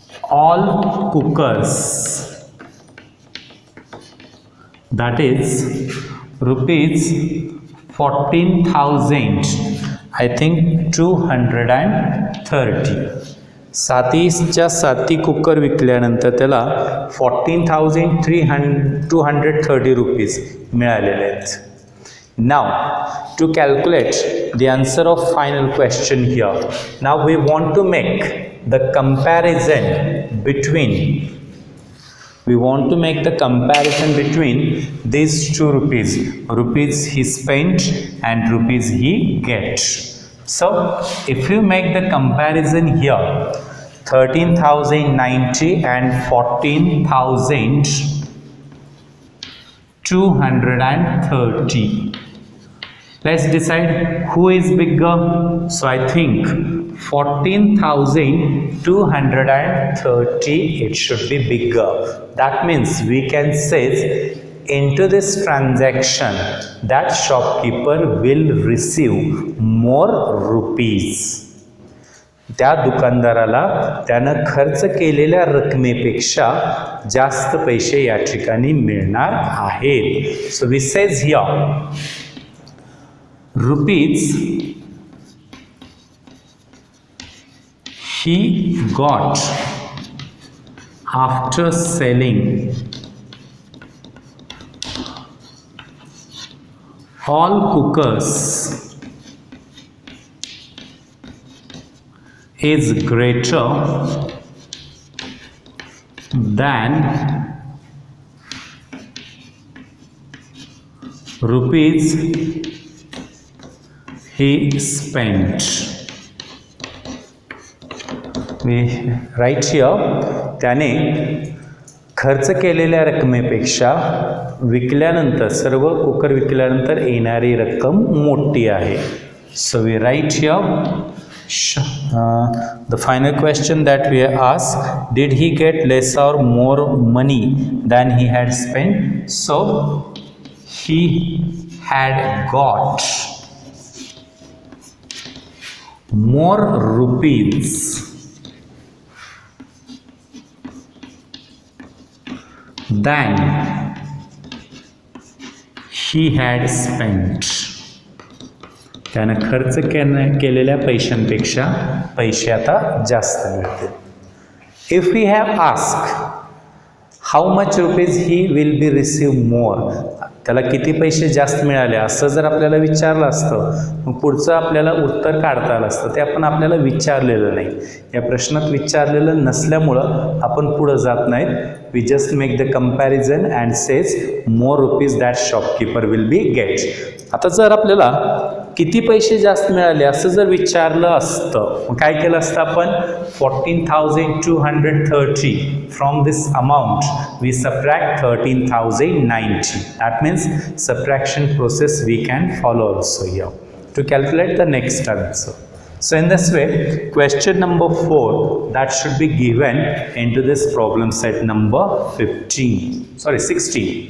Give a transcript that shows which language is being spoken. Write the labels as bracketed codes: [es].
[en] all cookers, that is rupees 14,000 I think 230. [mr] 7च्या 7 cooker विकल्यानंतर त्याला 14,230 rupees मिळालेले आहेत. [en] Now to calculate the answer of final question here, now we want to make the comparison between We want to make the comparison between these two rupees he spent and rupees he gets. So if you make the comparison here, 13,090 and 14,230. Let's decide who is bigger. So I think 14,230, it should be bigger. That means we can say into this transaction that shopkeeper will receive more rupees. [mr] त्या दुकानदाराला त्यानं खर्च केलेल्या रकमेपेक्षा जास्त पैसे या ठिकाणी मिळणार आहेत. [en] So we says here rupees he got after selling all cookers is greater than rupees he spent. We write here, [mr] त्याने खर्च केलेल्या रकमेपेक्षा विकल्यानंतर सर्व कुकर विकल्यानंतर येणारी रक्कम मोठी आहे. [en] So we write here the final question that we ask, did he get less or more money than he had spent? So he had got more rupees than he had spent. [mr] त्यानं खर्च केलेल्या पैशांपेक्षा पैसे आता जास्त मिळतील. [en] If we have asked how much rupees he will be receive more, [mr] त्याला किती पैसे जास्त मिळाले असं जर आपल्याला विचारलं असतं, मग पुढचं आपल्याला उत्तर काढता आलं असतं. ते आपण आपल्याला विचारलेलं नाही. या प्रश्नात विचारलेलं नसल्यामुळं आपण पुढं जात नाहीत. [en] We just make the comparison and says more rupees that shopkeeper will be get. [mr] आता जर आपल्याला किती पैसे जास्त मिळाले असं जर विचारलं असतं, मग काय केलं असतं आपण? [en] 14,230 from this amount we subtract 13,090. That means subtraction process we can follow also here to calculate the next answer. So in this way, question number 4 that should be given into this problem set number 16.